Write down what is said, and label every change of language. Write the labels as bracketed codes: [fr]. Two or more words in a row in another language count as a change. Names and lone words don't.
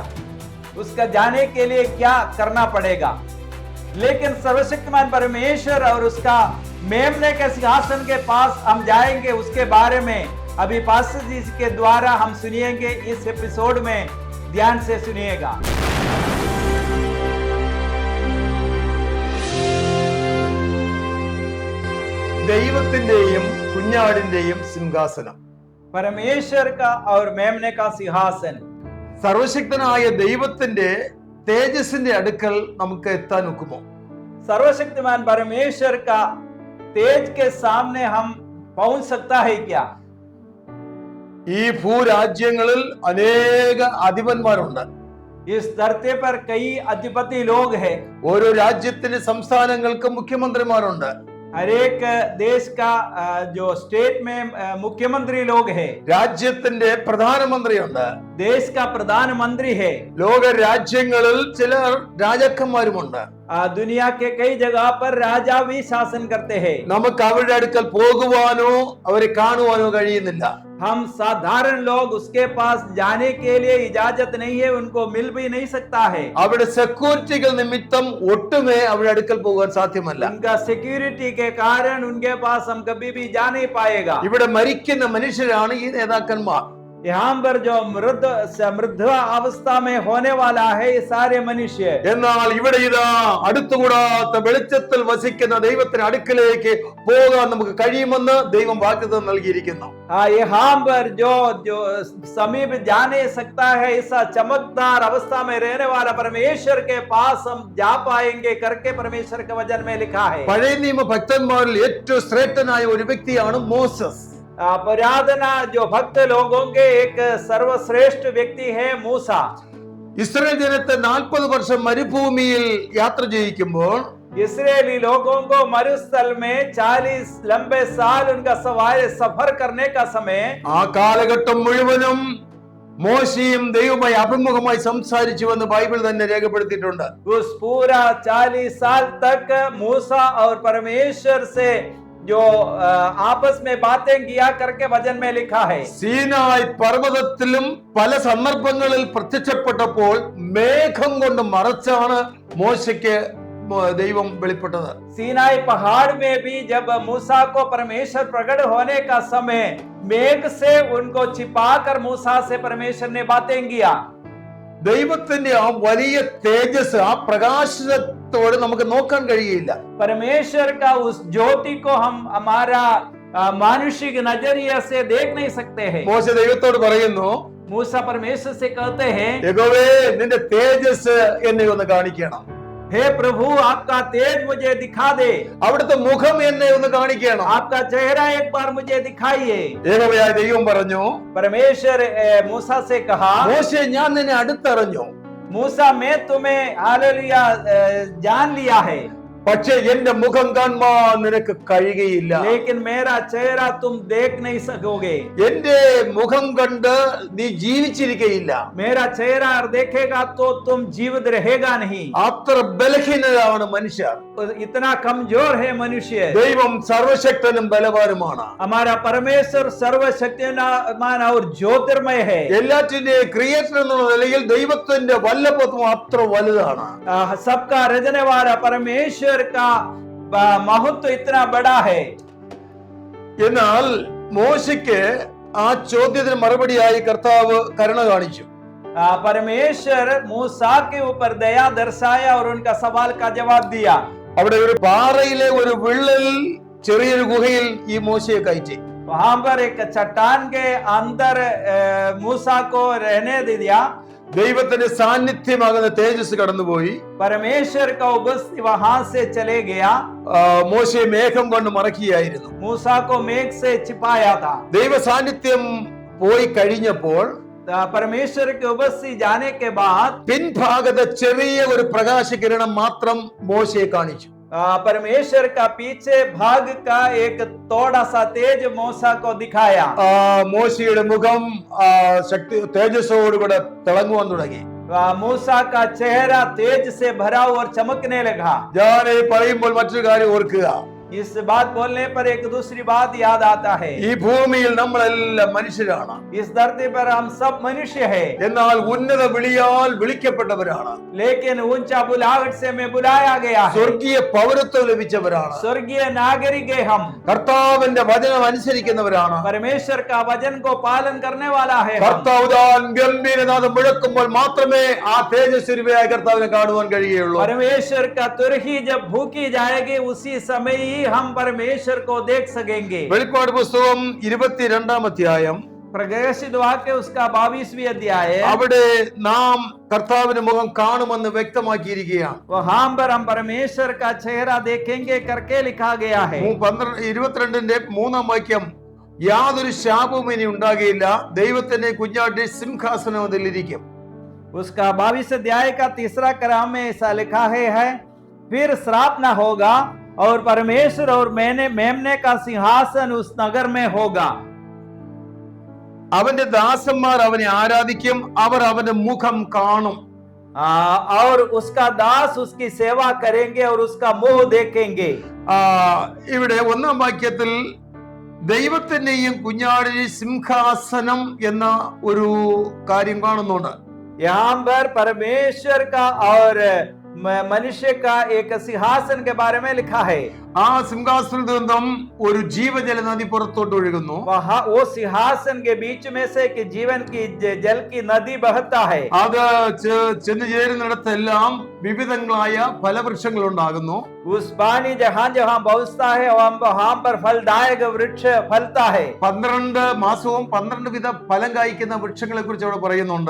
[hi] उसका जाने के लिए क्या करना पड़ेगा? लेकिन सर्वशक्तिमान परमेश्वर और उसका मेमने के सिंहासन के पास हम जाएंगे, उसके बारे में अभी पास्टर जी के द्वारा हम सुनिएंगे। इस एपिसोड में ध्यान से सुनिएगा। [ml] ദൈവത്തിന്റെയും കുഞ്ഞാടിന്റെയും സിംഹാസനം, [hi] परमेश्वर का और मेमने का सिंहासन, [ml] സർവശക്തനായ ദൈവത്തിന്റെ തേജസ്സിന്റെ അടുക്കൽ നമുക്ക് എത്താൻ ഒക്കുമോ? [hi] सर्वशक्तिमान परमेश्वर का तेज के सामने हम पहुंच सकता है क्या? [ml] ഈ ഭൂരാജ്യങ്ങളിൽ അനേക അധിപന്മാരുണ്ട്. [hi] इस धरती पर कई अधिपति लोग हैं। [ml] ഓരോ രാജ്യത്തിന്റെ സംസ്ഥാനങ്ങൾക്ക് മുഖ്യമന്ത്രിമാരുണ്ട്. [hi] हर एक देश का जो स्टेट में मुख्यमंत्री लोग हैं। [ml] രാജ്യത്തിന്റെ പ്രധാനമന്ത്രിയുണ്ട്. [hi] देश का प्रधानमंत्री है। [ml] ലോക രാജ്യങ്ങളിൽ ചില രാജാക്കന്മാരുമുണ്ട്. [hi] दुनिया के कई जगह पर राजा भी शासन करते हैं। [ml] നമുക്ക് അവരുടെ അടുക്കൽ പോകുവാനോ അവരെ കാണുവാനോ കഴിയുന്നില്ല. [hi] हम साधारण लोग उसके पास जाने के लिए इजाजत नहीं है, उनको मिल भी नहीं सकता है। [ml] അവിടെ സെക്യൂരിറ്റികൾ നിമിത്തം ഒട്ടുമേ അവരുടെ അടുക്കൽ പോകാൻ സാധ്യമല്ല. [hi] उनका सिक्योरिटी के कारण उनके पास हम कभी भी जा नहीं पाएगा। [ml] ഇവിടെ മരിക്കുന്ന മനുഷ്യരാണ് ഈ നേതാക്കന്മാർ. [hi] यहाँ पर जो मृद अवस्था में होने वाला है ये सारे मनुष्य। [ml] എന്നാൽ ഇവിടെ ഇതാ അടുത്തുകൂടാത്ത വെളിച്ചത്തിൽ വസിക്കുന്ന ദൈവത്തിന്റെ അടുക്കലേക്ക് പോകാൻ നമുക്ക് കഴിയുമെന്ന് ദൈവം വാഗ്ദത്തം നൽകിയിരിക്കുന്നു. [hi] यहाँ पर जो समीप जा नहीं सकता है, ऐसा चमकदार अवस्था में रहने वाला परमेश्वर के पास हम जा पाएंगे करके परमेश्वर के वचन में लिखा है। [ml] പഴയ നിയമ ഭക്തന്മാരിൽ ഏറ്റവും ശ്രേഷ്ഠനായ ഒരു വ്യക്തിയാണ് മോസസ്. [hi] पुरातना जो भक्त लोगों के एक सर्वश्रेष्ठ व्यक्ति है मूसा। [ml] ഇസ്രായേൽ ജനത്തെ 40 വർഷം മരുഭൂമിയിൽ യാത്ര ചെയ്യിക്കുമ്പോൾ [hi] इस्राएली लोगों को मरुस्थल में 40 लंबे साल उनका सफर करने का समय, [ml] ആ കാലഘട്ടം മുഴുവനും മോശയും ദൈവവുമായി അഭിമുഖമായി സംസാരിച്ചുവെന്ന് ബൈബിൾ തന്നെ രേഖപ്പെടുത്തിയിട്ടുണ്ട്. [hi] उस पूरा 40 साल तक मूसा और परमेश्वर से जो आपस में बातें किया करके वचन में लिखा है। [ml] സീനായ് പർവ്വതത്തിലും പല സന്ദർഭങ്ങളിൽ പ്രത്യക്ഷപ്പെട്ടപ്പോൾ മേഘം കൊണ്ട് മറച്ചാണ് മോശയ്ക്ക് ദൈവം വെളിപ്പെട്ടത്. [hi] सीनाई पहाड़ में भी जब मूसा को परमेश्वर प्रकट होने का समय मेघ से उनको छिपाकर मूसा से परमेश्वर ने बातें किया। [ml] ദൈവത്തിന്റെ ആ വലിയ തേജസ്, ആ പ്രകാശത്തോട് നമുക്ക് നോക്കാൻ കഴിയില്ല. [hi] परमेश्वर का उस ज्योति को हम हमारा मानुषिक नजरिए से देख नहीं सकते हैं। [ml] മോശ ദൈവത്തോട് പറയുന്നു, [hi] मूसा परमेश्वर से कहते हैं, [ml] യഹോവേ നിന്റെ തേജസ് എന്നെ ഒന്ന് കാണിക്കണം. [hi] हे प्रभु आपका तेज मुझे दिखा दे, [ml] അവിടുത്തെ മുഖം എന്നെ ഒന്ന് കാണിക്കണം. [hi] आपका चेहरा एक बार मुझे दिखाइए। [ml] യഹോവയായ ദൈവം പറഞ്ഞു, [hi] परमेश्वर मूसा से कहा, [ml] മോശെ ഞാൻ നിന്നെ അടുത്തറിഞ്ഞു, [hi] मूसा मैं तुम्हें हालेलुया जान लिया है, [ml] പക്ഷേ എന്റെ മുഖം കാണാൻ നിനക്ക് കഴിയുകയില്ല. [hi] लेकिन मेरा चेहरा तुम देख नहीं सकोगे। [ml] എന്റെ മുഖം കണ്ട് നീ ജീവിച്ചിരിക്കയില്ല. [hi] मेरा चेहरा देखेगा तो तुम जीवित रहेगा नहीं। [ml] അത്ര ബലഹീനരാണ് മനുഷ്യർ. [hi] इतना कमजोर है मनुष्य। [ml] ദൈവം സർവശക്തനും ബലവാനുമാണ്. [hi] हमारा परमेश्वर सर्वशक्तिमान और ज्योतिर्मय है। [ml] എല്ലാറ്റിന്റെയും ക്രിയേറ്റർ എന്നുള്ള നിലയിൽ ദൈവത്തിന്റെ വല്ലഭത്വം അത്ര വലുതാണ്. [hi] सबका रचने वाला परमेश्वर का महत्व इतना बड़ा है। [ml] എന്നാൽ മോശയ്ക്ക് ആ ചോദ്യത്തിന് മറുപടിയായി കർത്താവ് കരുണ കാണിച്ചു. [hi] परमेश्वर मूसा के ऊपर दया दर्शाया और उनका सवाल का जवाब दिया। [ml] അവിടെ ഒരു പാറയിലെ ഒരു വിള്ളൽ ചെറിയൊരു ഗുഹയിൽ ഈ മോശയെ കയറ്റി. [hi] वहां पर एक चट्टान के अंदर मूसा को रहने दिया। [ml] ദൈവത്തിന്റെ സാന്നിധ്യമാകുന്ന തേജസ് കടന്നുപോയി. [hi] परमेश्वर का उपस्थिति वहां से चले गया। [ml] മോശയെ മേഘം കൊണ്ട് മറക്കുകയായിരുന്നു. [hi] मूसा को मेघ से छिपाया था। [ml] ദൈവ സാന്നിധ്യം പോയി കഴിഞ്ഞപ്പോൾ [hi] परमेश्वर के उपस्थिति जाने के बाद [ml] പിൻഭാഗത്ത് ചെറിയ ഒരു പ്രകാശകിരണം മാത്രം മോശയെ കാണിച്ചു. [hi] परमेश्वर का पीछे भाग का एक थोड़ा सा तेज मूसा को दिखाया। [ml] മോശയുടെ മുഖം ശക്തി തേജസ്സോടുകൂടെ തിളങ്ങുവാൻ തുടങ്ങി. [hi] मूसा का चेहरा तेज से भरा और चमकने लगा। [ml] ഞാൻ പറയുമ്പോൾ മറ്റൊരു കാര്യം ഓർക്കുക, [hi] इस बात बोलने पर एक दूसरी बात याद आता है। [ml] ഈ ഭൂമിയിൽ നമ്മളെല്ലാം മനുഷ്യരാണ്. [hi] इस धरती पर हम सब मनुष्य है, [ml] എന്നാൽ ഉന്നത വിളിയാൽ വിളിക്കപ്പെട്ടവരാണ്. [hi] लेकिन ऊंचा बुलाहट से हमें बुलाया गया है। [ml] സ്വർഗീയ പൗരത്വം ലഭിച്ചവരാണ്. [hi] स्वर्गीय नागरिक है हम। [ml] കർത്താവിന്റെ വചനം അനുസരിക്കുന്നവരാണ്. [hi] परमेश्वर का वचन को पालन करने वाला है हम। [ml] കർത്താവ് താൻ ഗംഭീരനാദം മുഴക്കുമ്പോൾ മാത്രമേ ആ തേജസ്വരൂപിയായ കർത്താവിനെ കാണുവാൻ കഴിയുകയുള്ളൂ. [hi] परमेश्वर का तुरही जब फूकी जाएगी उसी समय ही हम परमेश्वर को देख सकेंगे। [ml] വെളിപ്പാട് പുസ്തകം 22-ാം അധ്യായം [hi] प्रकाशित वाक्य उसका 22वीं अध्याय है। [ml] അവിടെ നാം കർത്താവിന്റെ മുഖം കാണുമെന്ന് വ്യക്തമാക്കിയിരിക്കുകയാണ്. [hi] वहां पर हम परमेश्वर का चेहरा देखेंगे करके लिखा गया है। [ml] 22-ന്റെ 3-ാം വാക്യം, യാതൊരു ശാപവും ഇനി ഉണ്ടാകുകയില്ല, ദൈവത്തിന്റെ കുഞ്ഞാട്ടി സിംഹാസനം അതിലിരിക്കും. [hi] उसका 22 अध्याय का 3रा क्रम में ऐसा लिखा है फिर श्राप न होगा और परमेश्वर और मेमने का सिंहासन उस नगर में होगा। [ml] അവന്റെ ദാസന്മാർ അവനെ ആരാധിക്കും, അവർ അവന്റെ മുഖം കാണും. [hi] और उसका दास उसकी सेवा करेंगे और उसका मुंह देखेंगे। [ml] ഇവിടെ 1-ാം വാക്യത്തിൽ ദൈവത്തിന്റെയും കുഞ്ഞാടിന്റെയും സിംഹാസനം എന്ന ഒരു കാര്യം കാണുന്നുണ്ട്. [hi] यहाँ पर परमेश्वर का और मनुष्य का एक सिंहासन के बारे में लिखा है। [ml] ആ സിംഹാസനത്തിൽ നിന്നും ഒരു ജീവജല നദി പുറത്തോട്ട് ഒഴുകുന്നു. [hi] वहाँ वो सिंहासन के बीच में से कि जीवन की जल की नदी बहता है। [ml] അത് ചെന്ന് ചേരുന്നിടത്തെല്ലാം വിവിധങ്ങളായ ഫലവൃക്ഷങ്ങൾ ഉണ്ടാകുന്നു. [hi] उस पानी जहाँ जहाँ पहुँचता है वहाँ पर फलदायक वृक्ष फलता है। [ml] 12 മാസവും 12 വിധ ഫലം കായ്ക്കുന്ന വൃക്ഷങ്ങളെ കുറിച്ച് അവിടെ പറയുന്നുണ്ട്.